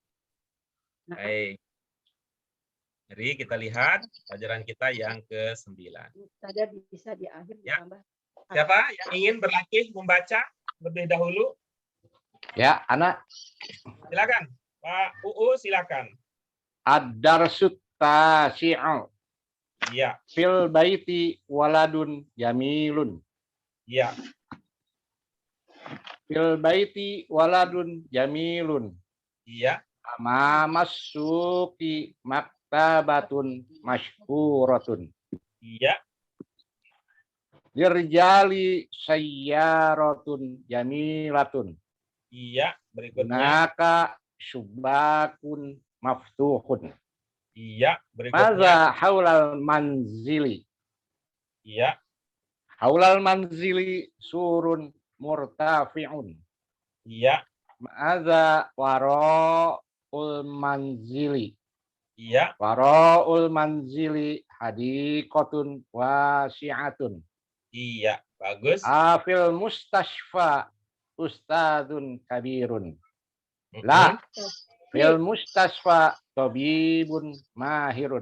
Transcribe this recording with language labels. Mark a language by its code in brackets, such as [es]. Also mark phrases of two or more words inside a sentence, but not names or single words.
[id] Baik. Jadi kita lihat pelajaran kita yang ke-9. Mubtada bisa di akhir Ya. ditambah. Siapa yang ingin berlatih membaca lebih dahulu? Ya, anak. Silakan. Pak UU silakan. [ar] الدرس التاسع. [id] Iya, [ar] في البيت ولد جميل. [id] iya. [ar] في البيت ولد جميل. [id] Iya, [ar] أمام السوق مكتبة مشهورة. [id] iya, [ar] للرجل سيارة جميلة. [id] iya. Berikutnya. [ar] هناك شباك مفتوح. [id] Iya, berikutnya. [ar] ماذا حول المنزل. [id] Iya, [ar] حول المنزل سور مرتفع. [id] iya, [ar] ماذا وراء المنزل. [id] iya, [ar] وراء المنزل حديقة واسعة. [id] iya. Bagus. [ar] أفي المستشفى أستاذ كبير. لا في المستشفى طبيب ماهر.